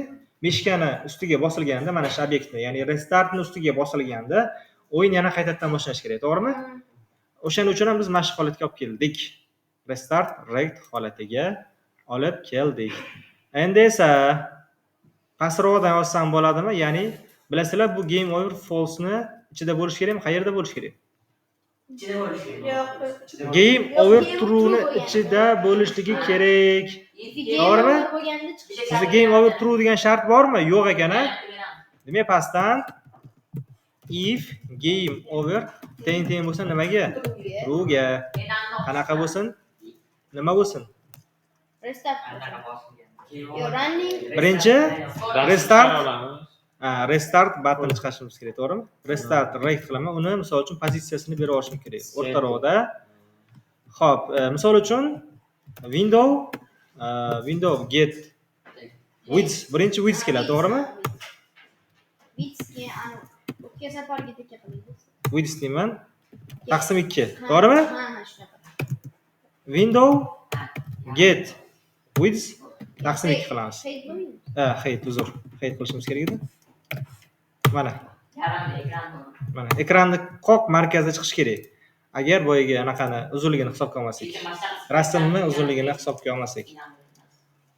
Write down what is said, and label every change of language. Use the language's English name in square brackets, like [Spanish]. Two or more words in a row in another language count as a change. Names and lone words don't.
[Uzbek] Mishkani ustiga bosilganda mana shu obyektni, ya'ni restartni ustiga bosilganda o'yin yana qaytadan boshlanish kerak, to'g'rimi? O'shaning uchun ham biz mana shu holatga olib keldik. [English] Restart rect [Uzbek] holatiga olib keldik. Endi esa pastroqdan yozsam bo'ladimi? Ya'ni bilasizlar, bu [English] game over false [Uzbek] ni ichida bo'lish kerakmi? Qayerda bo'lish kerak? Ichida bo'lishi kerak. [English] Game over true [Uzbek] ni ichida bo'lishligi kerak. To'g'rimi? Sizda [English] game over true [Uzbek] degan shart bormi? Yo'q ekan-a? Demak, pastdan [English] if game over [Uzbek] teng bo'lsa nimaga? True ga. Qanaqa bo'lsin? Nima bo'lsin? [English] Restart. Running. [Uzbek] Birinchi restart button chiqarishimiz kerak, to'g'rimi? [English] Restart rect [Uzbek] qilaman. Uni misol uchun pozitsiyasini berib olishim kerak. O'rta ro'da. Xo'p, misol uchun [English] window get width, [Uzbek] birinchi width keladi, to'g'rimi? Widthga ana o'tgan safarga tekka qilamiz. Width deyman. Taqsim 2, to'g'rimi? Ha, shunaqa. [English] Window get width [Uzbek] taqsim 2 qilamiz. Height, uzr. Height qilishimiz kerak edi. Mana. Mana ekranni qoq markazda chiqish kerak. Agar boyaga anaqani uzunligini hisobga olmasak, rasmni uzunligini hisobga olmasak.